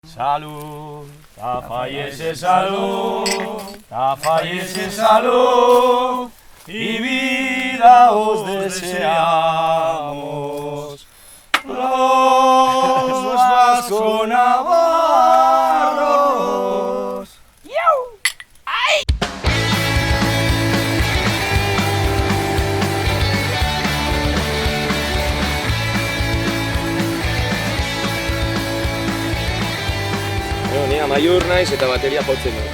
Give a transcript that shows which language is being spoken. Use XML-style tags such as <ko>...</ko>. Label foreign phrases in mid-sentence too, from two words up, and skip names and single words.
<es>Salud, fallece salud, fallece salud, y vida os deseamos. Los vasco-navarros.</es> <eu>Ni amaiur naiz eta bateria jotzen du.</eu>